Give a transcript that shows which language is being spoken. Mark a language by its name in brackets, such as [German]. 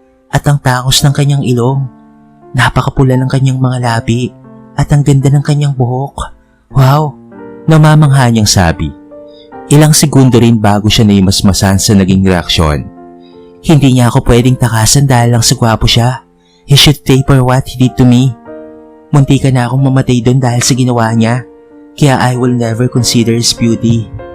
[Filipino] At ang tangos ng kanyang ilong. Napakapula ng kanyang mga labi. At ang ganda ng kanyang buhok. Wow! Namamangha niyang sabi. Ilang segundo rin bago siya naimasmasan sa naging reaksyon. Hindi niya ako pwedeng takasan dahil lang sa gwapo siya. [English] He should pay for what he did to me. [Filipino] Munti ka na akong mamatay doon dahil sa ginawa niya. Kaya [English] I will never consider his beauty.